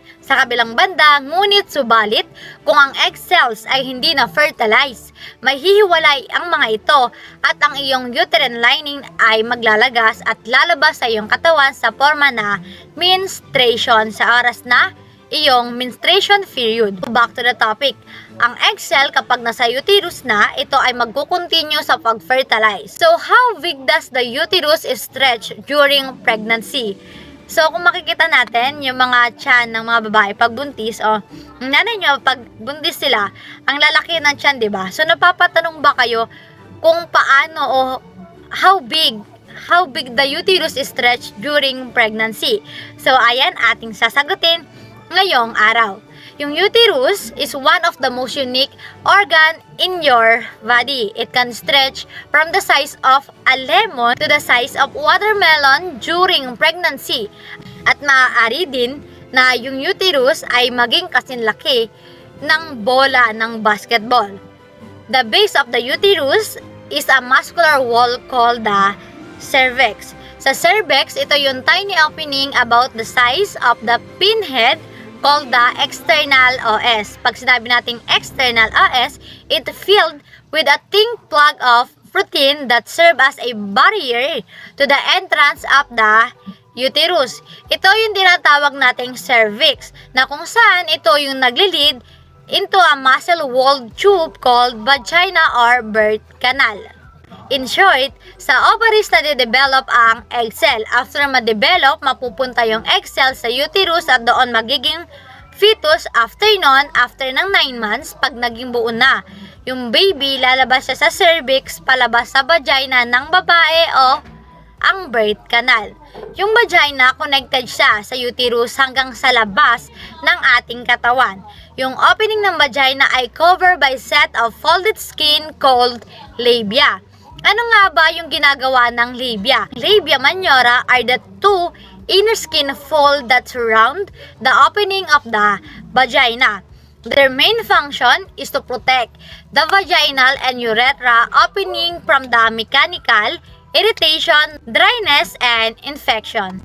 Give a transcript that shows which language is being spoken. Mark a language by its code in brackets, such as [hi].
[tl] Sa kabilang banda, ngunit subalit, kung ang egg cells ay hindi na-fertilize, may hihiwalay ang mga ito at ang iyong uterine lining ay maglalagas at lalabas sa iyong katawan sa forma na menstruation sa oras na iyong menstruation period. [en] Back to the topic. [tl] Ang egg cell kapag nasa uterus na, ito ay magkukontinue sa pag-fertilize. [en] So, how big does the uterus stretch during pregnancy? [tl] So, kung makikita natin, yung mga tiyan ng mga babae pag buntis, o ang nanay nyo, pag buntis sila, ang lalaki ng tiyan, diba? So, napapatanong ba kayo kung paano o [en] how big the uterus is stretched during pregnancy? [tl] So, ayan, ating sasagutin ngayong araw. [en] Yung uterus is one of the most unique organ in your body. It can stretch from the size of a lemon to the size of watermelon during pregnancy. [tl] At maaari din na yung uterus ay maging kasinlaki ng bola ng basketball. [en] The base of the uterus is a muscular wall called the cervix. [tl] Sa cervix, ito yung [en] tiny opening about the size of the pinhead called the external os. [tl] Pag sinabi nating [en] external os, it filled with a thin plug of protein that serve as a barrier to the entrance of the uterus. [tl] Ito yung tinatawag nating cervix, na kung saan ito yung naglilid [en] into a muscle-walled tube called vagina or birth canal. [tl] In short, sa ovaries na de-develop ang egg cell. After ma-develop, mapupunta yung egg cell sa uterus at doon magiging fetus. After ng 9 months, pag naging buo na, yung baby, lalabas siya sa cervix, palabas sa vagina ng babae o ang birth canal. Yung vagina, connected siya sa uterus hanggang sa labas ng ating katawan. [en] Yung opening ng vagina ay covered by set of folded skin called labia. [tl] Ano nga ba yung ginagawa ng labia? [en] Labia majora are the two inner skin fold that surround the opening of the vagina. Their main function is to protect the vaginal and urethra opening from the mechanical irritation, dryness, and infection.